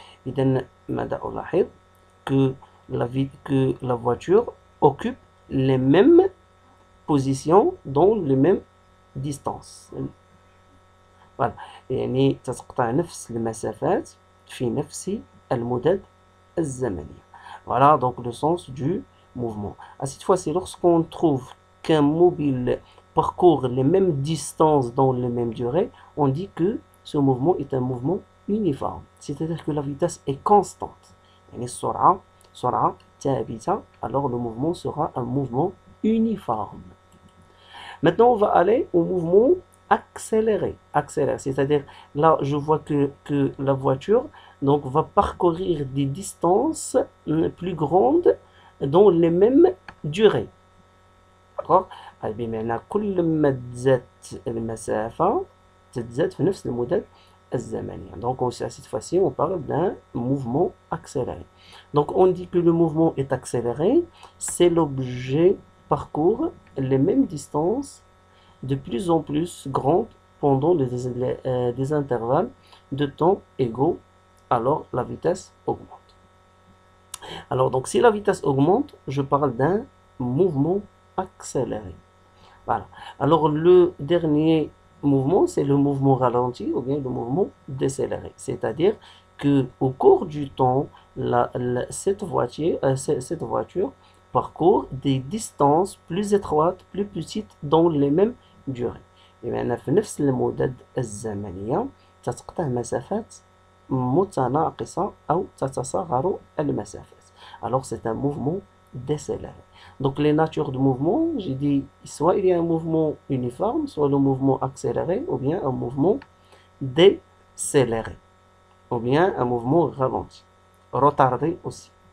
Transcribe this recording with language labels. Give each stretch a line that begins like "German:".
Arabic: إذن ماذا ألاحظ
French: que la voiture occupe les mêmes positions dans les mêmes distances. Voilà.
Arabic: يعني تتقطع نفس المسافات في نفس المدد الزمنية.
French: Voilà donc le sens du mouvement. À cette fois-ci, lorsqu'on trouve qu'un mobile parcourt les mêmes distances dans les mêmes durées, on dit que ce mouvement est un mouvement uniforme. C'est-à-dire que la vitesse est constante.
Arabic: يعني السرعة سرعة ثابتة,
French: alors le mouvement sera un mouvement uniforme. Maintenant, on va aller au mouvement accéléré. Accéléré, c'est-à-dire là, je vois que la voiture donc, va parcourir des distances plus grandes dans les mêmes durées. D'accord?
Arabic: بمعنى كل ما تزادت المسافة تتزاد في نفس المدة الزمنية.
French: Donc, cette fois-ci, on parle d'un mouvement accéléré. Donc, on dit que le mouvement est accéléré, c'est l'objet parcourt les mêmes distances de plus en plus grandes pendant des intervalles de temps égaux, alors la vitesse augmente. Alors, donc, si la vitesse augmente, je parle d'un mouvement accéléré. Voilà. Alors, le dernier mouvement, c'est le mouvement ralenti ou bien le mouvement décéléré. C'est-à-dire que au cours du temps, cette voiture parcourt des distances plus étroites, plus petites dans les mêmes durées.
Arabic: بمعنى في نفس المدد الزمنية تتقطع مسافات متناقصة أو تتصغر المسافات.
French: Alors c'est un mouvement décéléré. Donc les natures de mouvement, j'ai dit soit il y a un mouvement uniforme, soit le mouvement accéléré, ou bien un mouvement décéléré, ou bien un mouvement ralenti, retardé aussi.